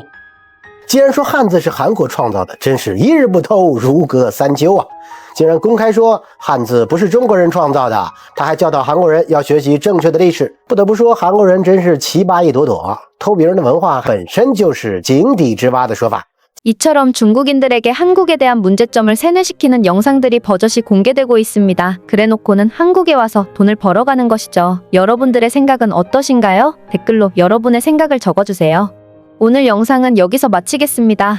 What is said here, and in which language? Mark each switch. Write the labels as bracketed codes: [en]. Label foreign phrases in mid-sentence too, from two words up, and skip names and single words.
[zh] 既然说汉字是韩国创造的，真是一日不偷，如隔三秋啊！竟然公开说汉字不是中国人创造的，他还教导韩国人要学习正确的历史。不得不说，韩国人真是奇葩一朵朵，偷别人的文化本身就是井底之蛙的说法。 [ko] 이처럼 중국인들에게 한국에 대한 문제점을 세뇌시키는 영상들이 버젓이 공개되고 있습니다. 그래놓고는 한국에 와서 돈을 벌어가는 것이죠. 여러분들의 생각은 어떠신가요? 댓글로 여러분의 생각을 적어주세요. 오늘 영상은 여기서 마치겠습니다.